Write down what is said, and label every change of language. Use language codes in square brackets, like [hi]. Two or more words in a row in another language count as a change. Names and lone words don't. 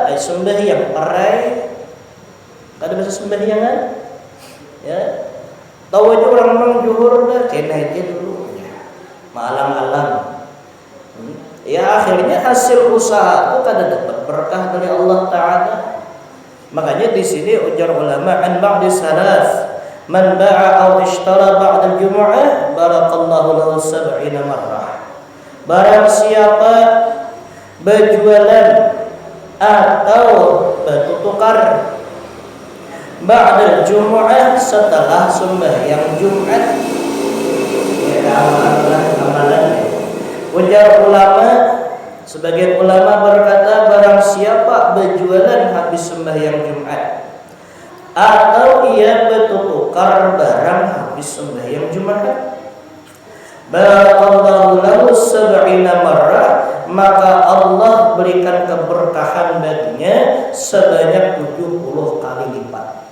[bjn] Sembahyang perai kada bisa sembahyangan. Ya. Tahu aja orang-orang juhur dah kena aja dulu ya. Malam-malam. Ya akhirnya hasil usaha itu kada dapat berkah dari Allah Taala. Makanya di sini ujar ulama [ar] عن بعض السلف من باع أو اشترى بعد الجمعة بارك الله له 70 مرة. [id] Barang siapa berjualan atau bertukar [ar] بعد الجمعة [id] setelah sembahyang Jumat, ya amalan. Ujar ulama, sebagian ulama berkata barang siapa berjualan habis sembahyang Jumat atau ia bertukar barang habis sembahyang Jumat, [ar] بارك الله له 70 مرة, [id] maka Allah berikan keberkahan baginya sebanyak 70 kali lipat.